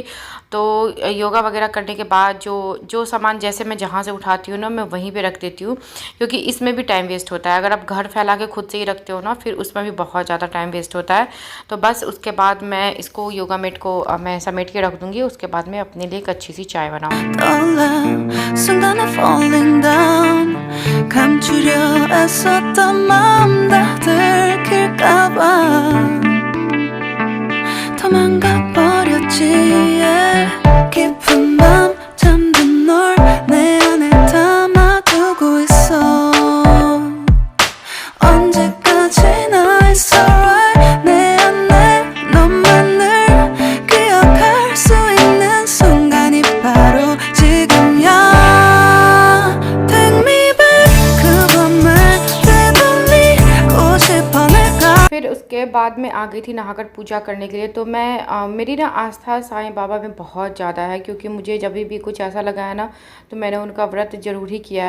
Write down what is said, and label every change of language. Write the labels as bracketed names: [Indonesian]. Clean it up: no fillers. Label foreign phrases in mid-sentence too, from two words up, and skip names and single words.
[Hindi] तो योगा वगैरह करने के बाद जो सामान जैसे मैं जहाँ से उठाती हूँ ना, मैं वहीं पे रख देती हूँ, क्योंकि इसमें भी [English] time waste [Hindi] होता है। अगर आप घर फैला के खुद से ही रखते हो ना, फिर उसमें भी बहुत ज़्यादा [English] time waste [Hindi] होता है। तो बस उसके बाद मैं इसको [English] yoga mat [Hindi] को मैं समेट के रख दूँगी। उसके बाद मैं अपने लिए एक अच्छी सी चाय बनाऊँगी। [Korean] 감추려 애썼던 마음 다 들킬까봐 도망가 버렸지. 깊은 밤 잠든 널 내 안에 담아두고 있어. 언제까지나 [English] it's alright. [Korean] 내 안에 너만을 기억할 수 있는 순간이 바로 지금이야. [Hindi] फिर उसके बाद मैं आ गई थी नहाकर पूजा करने के लिए। तो मैं मेरी ना आस्था साईं बाबा में बहुत ज़्यादा है, क्योंकि मुझे जब भी कुछ ऐसा लगा है ना, तो मैंने उनका व्रत ज़रूर ही किया है।